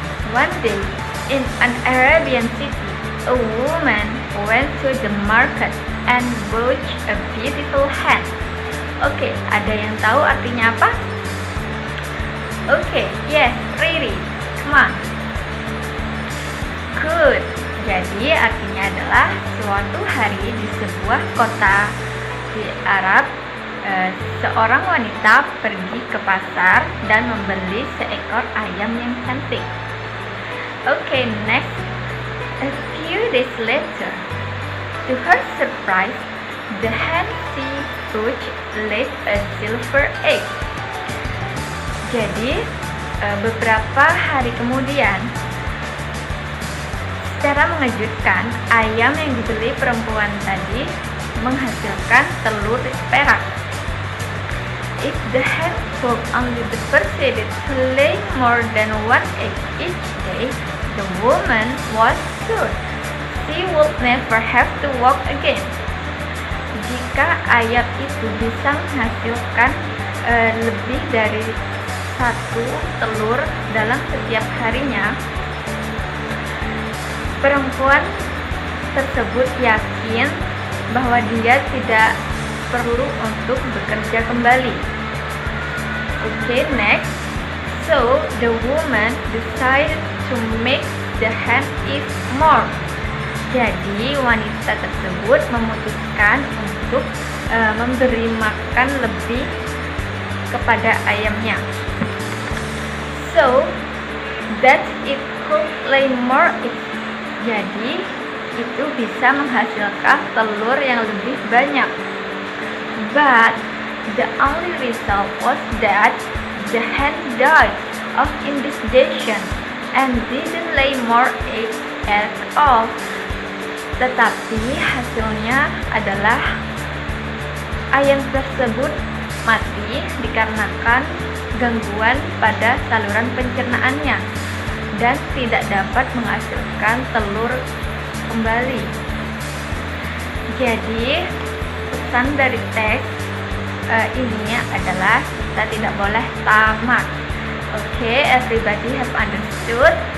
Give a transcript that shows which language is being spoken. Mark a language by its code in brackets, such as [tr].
[en] One day, in an Arabian city, a woman went to the market and bought a beautiful hen. [id] Oke, ada yang tahu artinya apa? Oke, [en] yes, [id] Riri, [en] come on. Good. [id] Jadi artinya adalah suatu hari di sebuah kota di Arab, seorang wanita pergi ke pasar dan membeli seekor ayam yang cantik. [en] Okay, next. A few days later, to her surprise, the hen she bought laid a silver egg. [id] Jadi, beberapa hari kemudian, secara mengejutkan, ayam yang dibeli perempuan tadi menghasilkan telur perak. [en] If the hen could only be persuaded to lay more than one egg each day, the woman was sure she would never have to walk again. [id] Jika ayam itu bisa menghasilkan lebih dari satu telur dalam setiap harinya, perempuan tersebut yakin bahwa dia tidak perlu untuk bekerja kembali. [en] Okay, next. So the woman decided to make the hen eat more. [id] Jadi wanita tersebut memutuskan untuk memberi makan lebih kepada ayamnya. [en] So that it could lay more eggs. [id] Jadi itu bisa menghasilkan telur yang lebih banyak. [en] But the only result was that the hen died of indigestion and didn't lay more eggs at all. [id] Tetapi hasilnya adalah ayam tersebut mati dikarenakan gangguan pada saluran pencernaannya dan tidak dapat menghasilkan telur kembali. Jadi pesan dari teks ini adalah kita tidak boleh tamak. [en] Okay, everybody have understood?